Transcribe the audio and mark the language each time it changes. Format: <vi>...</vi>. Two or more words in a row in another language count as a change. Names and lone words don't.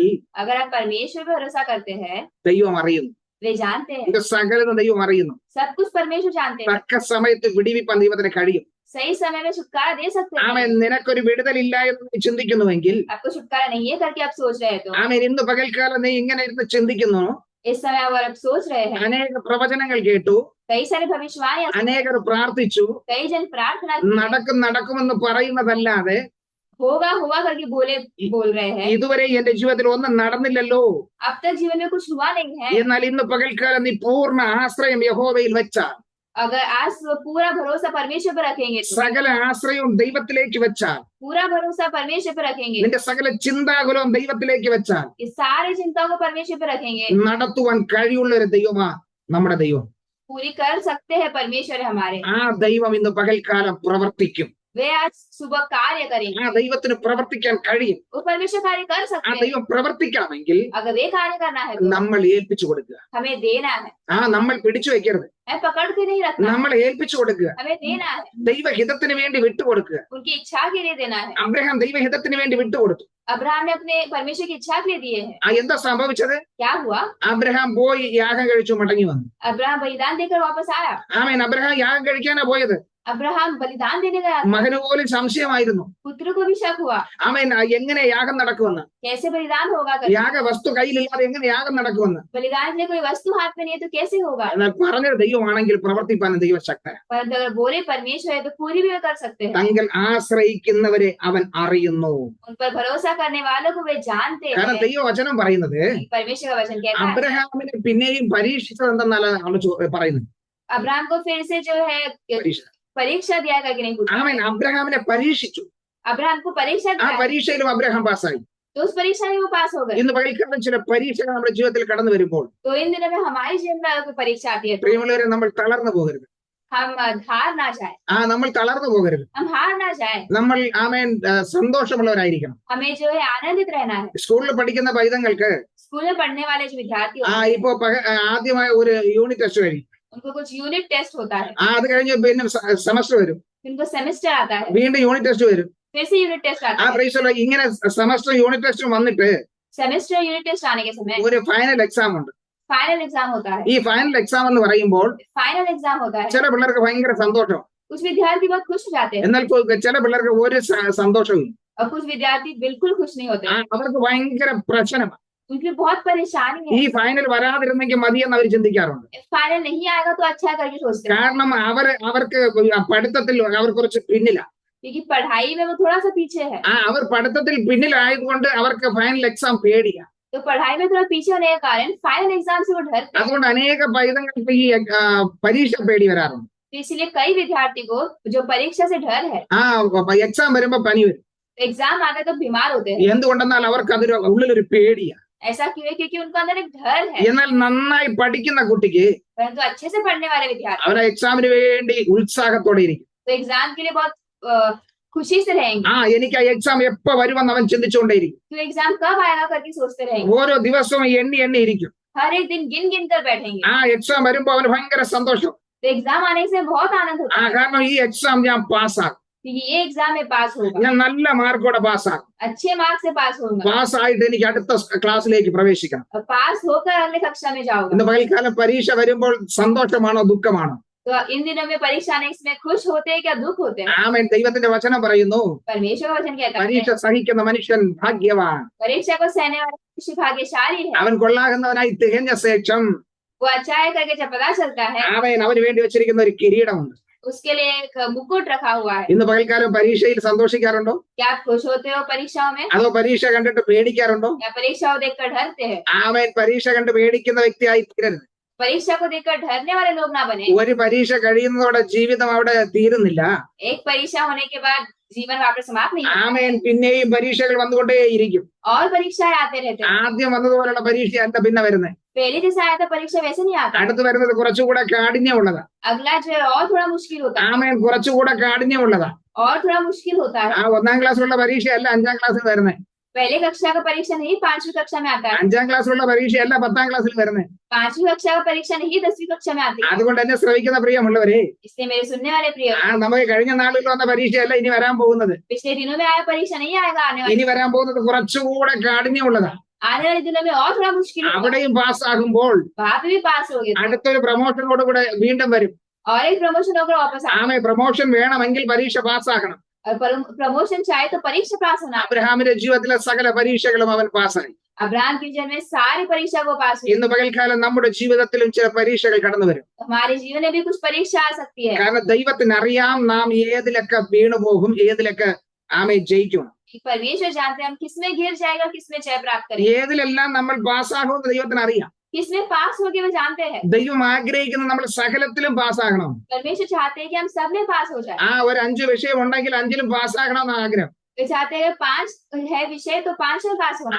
<hi>अगर आप परमेश्वर पर भरोसा करते हैं,</hi> <ml>ദൈവം അറിയുന്നു.</ml> <hi>वे जानते हैं,</hi> <ml>ഇത് സകലതും ദൈവം അറിയുന്നു.</ml> <hi>सब कुछ परमेश्वर जानते हैं।</hi> <ml>തക്ക സമയത്ത് വിടിവിപ്പാൻ ദൈവത്തിന് കഴിയും.</ml> <hi>सही समय में छुटकारा दे सकते</hi> <ml>ആമേ</ml> <hi>हैं।</hi> <ml>നിനക്കൊരു വിടുതലില്ല എന്ന് നീ ചിന്തിക്കുന്നുവെങ്കിൽ,</ml> <hi>आपको छुटकारा नहीं है करके आप सोच रहे हैं तो</hi> <ml>ആമേ ഇന്ന് പകൽക്കാലം നീ ഇങ്ങനെ ഇരുന്ന് ചിന്തിക്കുന്നു,</ml> <hi>इस समय अगर आप सोच रहे हैं,</hi> <ml>അനേക പ്രവചനങ്ങൾ കേട്ടു,</ml> <hi>कई सारे भविष्यवाणी,</hi> <ml>അനേകർ പ്രാർത്ഥിച്ചു,</ml> <hi>कई जन प्रार्थना की,</hi> <ml>നടക്കുമെന്ന് പറയുന്നതല്ലാതെ</ml> <hi>होगा होगा करके बोल रहे हैं,</hi> <ml>ഇതുവരെ എന്റെ ജീവിതത്തിൽ ഒന്നും നടന്നില്ലല്ലോ.</ml> <hi>अब तक जीवन में कुछ हुआ नहीं है।</hi> <ml>എന്നാൽ ഇന്ന് പകൽക്കാലം നീ പൂർണ്ണ ആശ്രയം യഹോവയിൽ വെച്ചാൽ,</ml> <hi>अगर आज पूरा भरोसा परमेश्वर पर रखेंगे तो,</hi> <ml>സകല ആശ്രയവും ദൈവത്തിലേക്ക് വെച്ചാൽ,</ml> <hi>पूरा भरोसा परमेश्वर पर रखेंगे,</hi> <ml>നിന്റെ സകല ചിന്താകുലവും ദൈവത്തിലേക്ക് വെച്ചാൽ,</ml> <hi>इस सारे चिंताओं को परमेश्वर पर रखेंगे,</hi> <ml>നടത്തുവാൻ കഴിവുള്ള ഒരു ദൈവമാ നമ്മുടെ ദൈവം.</ml> <hi>पूरी कर सकते हैं परमेश्वर हमारे।</hi> <ml>ആ ദൈവം ഇന്ന് പകൽക്കാലം പ്രവർത്തിക്കും.</ml> <hi>वे आज सुबह कार्य करेंगे,</hi> <ml>ആ ദൈവത്തിന് പ്രവർത്തിക്കാൻ കഴിയും.</ml> <hi>वो परमेश्वर कार्य कर ആ सकते हैं।</hi> <ml>ദൈവം പ്രവർത്തിക്കണമെങ്കിൽ</ml> <hi>अगर वे कार्य करना है तो</hi> <ml>നമ്മൾ ഏൽപ്പിച്ചു കൊടുക്കുക.</ml> <hi>हमें देना है,</hi> <ml>നമ്മൾ പിടിച്ചു വെക്കരുത്,</ml> <hi>हमें पकड़ के नहीं रखना,</hi> <ml>നമ്മൾ ഏൽപ്പിച്ചു കൊടുക്കുക.</ml> <hi>हमें देना है,</hi> <ml>ദൈവഹിതത്തിന് വേണ്ടി വിട്ടുകൊടുക്കുക.</ml> <hi>उनकी इच्छा के लिए देना है।</hi> <ml>അബ്രഹാം ദൈവഹിതത്തിന് വേണ്ടി വിട്ടുകൊടുത്തു.</ml> <hi>अब्राहम ने अपने परमेश्वर की इच्छा के लिए दिए हैं।</hi> <ml>എന്താ സംഭവിച്ചത്?</ml> <hi>क्या हुआ?</hi> <ml>അബ്രഹാം പോയി യാഗം കഴിച്ചു മടങ്ങി വന്നു.</ml> <hi>अब्राहम बलिदान देकर वापस आया।</hi> <ml>ആമേൻ. അബ്രഹാം യാഗം കഴിക്കാനാ പോയത്.</ml> <hi>अब्राहम बलिदान देने गया,</hi> <ml>മകന് പോലും സംശയമായിരുന്നു.</ml> <hi>पुत्र को भी शक हुआ,</hi> <ml>ആമേൻ. എങ്ങനെ യാഗം നടക്കുമെന്ന്,</ml> <hi>कैसे बलिदान होगा करके।</hi> <ml>യാഗ വസ്തു കയ്യിലില്ലാതെ എങ്ങനെ യാഗം നടക്കുമെന്ന്.</ml> <hi>बलिदान के लिए कोई वस्तु हाथ में नहीं है तो कैसे होगा।</hi> <ml>എന്നാൽ പറഞ്ഞ ദൈവമാണെങ്കിൽ പ്രവർത്തിപ്പാൻ ദൈവശക്തനാണ്.</ml> <hi>परंतु अगर बोले परमेश्वर है तो पूरी भी वे कर सकते हैं।</hi> <ml>തങ്ങൾ ആശ്രയിക്കുന്നവരെ അവൻ അറിയുന്നു.</ml> <hi>उन पर भरोसा करने वालों को वे जानते</hi> <ml>കാരണം</ml> <hi>हैं।</hi> <ml>ദൈവവചനം പറയുന്നത്</ml> <hi>परमेश्वर का वचन कहता है</hi> <ml>അബ്രഹാമിനെ പിന്നെയും പരീക്ഷിച്ചത് എന്തെന്നാണ് പറയുന്നത്.</ml> <hi>अब्राहम को फिर से जो है</hi> <ml>പരീക്ഷ.</ml> <hi>परीक्षा दिया करके नहीं पूछा।</hi> <ml>ആമേൻ. അബ്രഹാമിനെ പരീക്ഷിച്ചു.</ml> <hi>अब्राहम को परीक्षा ആ दिया,</hi> <ml>പരീക്ഷയിലും അബ്രഹാം പാസ്സായി.</ml> <hi>तो उस परीक्षा में वो पास हो गए।</hi> <ml>ഇന്ന് പകൽക്കാലം ചില പരീക്ഷകൾ നമ്മുടെ ജീവിതത്തിൽ കടന്നു വരുമ്പോൾ,</ml> <hi>तो इन दिनों में हमारे जीवन में अगर कोई परीक्षा आती है तो</hi> <ml>പ്രിയമുള്ളവരെ, നമ്മൾ തളർന്നു പോകരുത്.</ml> <hi>हम हार ना जाए,</hi> <ml>നമ്മൾ തളർന്നു പോകരുത്.</ml> <hi>हम हार ना जाए।</hi> <ml>നമ്മൾ ആമേൻ സന്തോഷമുള്ളവരായിരിക്കണം.</ml> <hi>हमें जो है आनंदित रहना है।</hi> <ml>സ്കൂളിൽ പഠിക്കുന്ന പൈതങ്ങൾക്ക്</ml> <hi>स्कूल में पढ़ने वाले जो विद्यार्थी होते हैं,</hi> <ml>ഇപ്പോ ആദ്യമായി ഒരു</ml> <en>unit test</en> <ml>കഴിയും.</ml> <hi>उनको कुछ</hi> <en>unit test</en> <hi>होता है,</hi> <ml>അത് കഴിഞ്ഞ് പിന്നെ സെമസ്റ്റർ വരും,</ml> <hi>उनको सेमेस्टर आता है,</hi> <ml>വീണ്ടും</ml> <en>unit test</en> <ml>വരും.</ml> <hi>फिर से</hi> <en>unit test</en> <hi>आता है।</hi> <ml>പ്രൈസ് ഇങ്ങനെ</ml> <en>semester unit test</en> <ml>വന്നിട്ട്</ml> <en>semester unit test</en> <hi>आने के समय</hi> <ml>ഒരു</ml> <en>final exam</en> <ml>ഉണ്ട്.</ml> <en>final exam</en> <hi>होता है।</hi> <ml>ഈ</ml> <en>final exam</en> <ml>എന്ന് പറയുമ്പോൾ</ml> <en>final exam</en> <hi>होता है,</hi> <ml>ചില പിള്ളേർക്ക് ഭയങ്കര സന്തോഷം,</ml> <hi>कुछ विद्यार्थी बहुत खुश हो जाते हैं</hi> <ml>എന്നാൽ ചില പിള്ളേർക്ക് ഒരു സന്തോഷവും ഇല്ല.</ml> <hi>और कुछ विद्यार्थी बिल्कुल खुश नहीं होते,</hi> <ml>അവർക്ക് ഭയങ്കര പ്രശ്നമാണ്.</ml> <hi>उनकी बहुत परेशानी है।</hi> <ml>ഈ ഫൈനൽ വരാതിരുന്നെങ്കിൽ മതിയെന്ന് അവർ ചിന്തിക്കാറുണ്ട്.</ml> <hi>फाइनल नहीं आएगा तो अच्छा है करके सोचते हैं,</hi> <ml>കാരണം അവർക്ക് പഠിത്തത്തിൽ അവർ കുറച്ച് പിന്നില.</ml> <hi>क्योंकि पढ़ाई में वो थोड़ा सा पीछे है।</hi> <ml>അവർ പഠിത്തത്തിൽ പിന്നിലായതുകൊണ്ട് അവർക്ക്</ml> <en>final exam</en> <ml>പേടിയാ.</ml> <hi>तो पढ़ाई में थोड़ा पीछे होने के कारण</hi> <en>final exam</en> <hi>से वो डरते हैं।</hi> <ml>അതുകൊണ്ട് അനേക പൈതങ്ങൾക്ക് ഈ പരീക്ഷ പേടി വരാറുണ്ട്.</ml> <hi>तो इसलिए कई विद्यार्थी को जो परीक्षा से डर है,</hi> <ml>എക്സാം വരുമ്പോ പനി വരും.</ml> <hi>एग्जाम आते तो बीमार होते हैं।</hi> <ml>എന്തുകൊണ്ടെന്നാൽ അവർക്ക് അതിൽ ഉള്ളിലൊരു പേടിയാ.</ml> <hi>ऐसा क्यों है? क्योंकि उनके अंदर एक डर है।</hi> <ml>എന്നാൽ നന്നായി പഠിക്കുന്ന കുട്ടിക്ക്</ml> <hi>परंतु अच्छे से पढ़ने वाले विद्यार्थी</hi> <ml>അവരെ എക്സാമിന് വേണ്ടി ഉത്സാഹത്തോടെ ഇരിക്കും.</ml> <hi>तो एग्जाम के लिए बहुत खुशी से रहेंगे।</hi> <ml>എനിക്ക് ആ എക്സാം എപ്പോ വരുമെന്ന് അവൻ ചിന്തിച്ചുകൊണ്ടേയിരിക്കും.</ml> <hi>तो एग्जाम कब आएगा करके सोचते रहेंगे,</hi> <ml>ഓരോ ദിവസവും എണ്ണി എണ്ണി ഇരിക്കും.</ml> <hi>हर एक दिन गिन गिन कर बैठेंगे।</hi> <ml>എക്സാം വരുമ്പോ അവന് ഭയങ്കര സന്തോഷം.</ml> <hi>तो एग्जाम आने से बहुत आनंद होता है,</hi> <ml>കാരണം ഈ എക്സാം ഞാൻ പാസ്സാകും.</ml> <hi>कि ये एग्जाम में पास होगा,</hi> <ml>ഞാൻ നല്ല മാർക്കോടെ പാസ്സാകും.</ml> <hi>अच्छे मार्क्स से पास होगा,</hi> <ml>പാസ്സായിട്ട് എനിക്ക് അടുത്ത ക്ലാസ്സിലേക്ക് പ്രവേശിക്കണം.</ml> <hi>और पास होकर अगले कक्षा में जाऊंगा.</hi> <ml>ഇന്ന് പകൽക്കാലം പരീക്ഷ വരുമ്പോൾ സന്തോഷമാണോ ദുഃഖമാണോ?</ml> <hi>तो इन दिनों में परीक्षा आने इसमें खुश होते हैं क्या दुख होते हैं?</hi> <ml>ആമേൻ. ദൈവത്തിന്റെ വചനം പറയുന്നു,</ml> <hi>परमेश्वर का वचन कहता है</hi> <ml>പരീക്ഷ സഹിക്കുന്ന മനുഷ്യൻ ഭാഗ്യവാൻ,</ml> <hi>परीक्षा को सहने वाला मनुष्य भाग्यशाली है.</hi> <ml>അവൻ കൊള്ളാകുന്നവനായി തികഞ്ഞ ശേഷം</ml> <hi>वो अच्छा है करके जब पता चलता है</hi> <ml>ആമേൻ അവന് വേണ്ടി വെച്ചിരിക്കുന്ന ഒരു കിരീടമുണ്ട്.</ml> <hi>उसके लिए एक मुकुट रखा हुआ है.</hi> <ml>ഇന്ന് പകൽക്കാലം പരീക്ഷയിൽ സന്തോഷിക്കാറുണ്ടോ?</ml> <hi>क्या आप खुश होते हो परीक्षाओं में,</hi> <ml>അതോ പരീക്ഷ കണ്ടിട്ട് പേടിക്കാറുണ്ടോ?</ml> <hi>या परीक्षाओं देखकर डरते हैं?</hi> <ml>ആമേൻ. പരീക്ഷ കണ്ട് പേടിക്കുന്ന വ്യക്തിയായി തീരരുത്.</ml> <hi>परीक्षा को देखकर डरने वाले लोग ना बने.</hi> <ml>ഒരു പരീക്ഷ കഴിയുന്നതോടെ ജീവിതം അവിടെ തീരുന്നില്ല.</ml> <hi>एक परीक्षा होने के बाद जीवन वापस समाप्त नहीं होता.</hi> <ml>ആമേൻ. പിന്നെയും പരീക്ഷകൾ വന്നുകൊണ്ടേയിരിക്കും.</ml> <hi>और परीक्षाएं आते रहते हैं.</hi> <ml>ആദ്യം വന്നതുപോലുള്ള പരീക്ഷ അല്ല പിന്നെ വരുന്നത്.</ml> <hi>पहले जैसे आया था परीक्षा वैसे नहीं आता.</hi> <ml>അടുത്ത് വരുന്നത് കുറച്ചുകൂടെ കാഠിന്യമുള്ളതാ.</ml> <hi>अगला जो है और थोड़ा मुश्किल होता है,</hi> <ml>ആമേൻ. കുറച്ചുകൂടെ കാഠിന്യമുള്ളതാ.</ml> <hi>और थोड़ा मुश्किल होता है.</hi> <ml>ആ 1ാം ക്ലാസ്സിലുള്ള പരീക്ഷയല്ല 5ാം ക്ലാസ്സിൽ വരുന്നത്.</ml> <hi>पहले कक्षा का परीक्षा नहीं 5वीं कक्षा में आता है.</hi> <ml>5ാം ക്ലാസ്സിലുള്ള പരീക്ഷയല്ല 10ാം ക്ലാസ്സിൽ വരുന്നത്.</ml> <hi>5वीं कक्षा का परीक्षा नहीं 10वीं कक्षा में आती है.</hi> <ml>അതുകൊണ്ട് എന്നെ ശ്രമിക്കുന്ന പ്രിയമുള്ളവരെ,</ml> <hi>इसलिए मेरे सुनने वाले प्रिय,</hi> <ml>നമുക്ക് കഴിഞ്ഞ നാളിൽ വന്ന പരീക്ഷയല്ല ഇനി വരാൻ പോകുന്നത്.</ml> <hi>पिछले दिनों में आया परीक्षा नहीं आएगा आने</hi> <ml>ഇനി വരാൻ പോകുന്നത് കുറച്ചുകൂടെ കാഠിന്യമുള്ളതാ.</ml> <hi>वाले दिनों में और थोड़ा मुश्किल होगा.</hi> <ml>അവിടെയും പാസ്സാകുമ്പോൾ</ml> <hi>वहां पे भी पास हो गए</hi> <ml>അടുത്തൊരു പ്രൊമോഷനോടുകൂടെ വീണ്ടും വരും.</ml> <hi>और एक प्रमोशन होकर वापस आ.</hi> <ml>ആമേ. പ്രൊമോഷൻ വേണമെങ്കിൽ പരീക്ഷ പാസ്സാക്കണം.</ml> <hi>और प्रमोशन चाहे तो परीक्षा पास होना.</hi> <ml>അബ്രഹാമിന്റെ ജീവിതത്തിലെ സകല പരീക്ഷകളും അവൻ പാസ്സായി.</ml> <hi>अब्राहम के जीवन में सारी परीक्षा को पास हुई.</hi> <ml>ഇന്ന് പകൽക്കാലം നമ്മുടെ ജീവിതത്തിലും ചില പരീക്ഷകൾ കടന്നു വരും.</ml> <hi>हमारे जीवन में भी कुछ परीक्षा आ सकती है.</hi> <ml>കാരണം ദൈവത്തിന് അറിയാം നാം ഏതിലൊക്കെ വീണുപോകും, ഏതിലൊക്കെ ആമേ ജയിക്കും.</ml> <hi>परमेश्वर जानते हैं हम किसमें गिर जाएगा, किसमें जय प्राप्त करेंगे.</hi> <ml>ഏതിലെല്ലാം നമ്മൾ പാസ്സാകുമെന്ന് ദൈവത്തിന് അറിയാം.</ml> <hi>किसमें पास होगे वो जानते हैं.</hi> <ml>ദൈവം ആഗ്രഹിക്കുന്ന നമ്മൾ സകലത്തിലും പാസ്സാകണം.</ml> <hi>परमेश्वर चाहते हैं कि हम सब में पास हो जाए.</hi> <ml>ആ ഒരു 5 വിഷയം ഉണ്ടെങ്കിൽ 5ലും പാസ്സാകണമെന്ന് आഗ്രഹം.</ml> <hi>वे चाहते हैं 5 है विषय तो 5 में पास होना.</hi>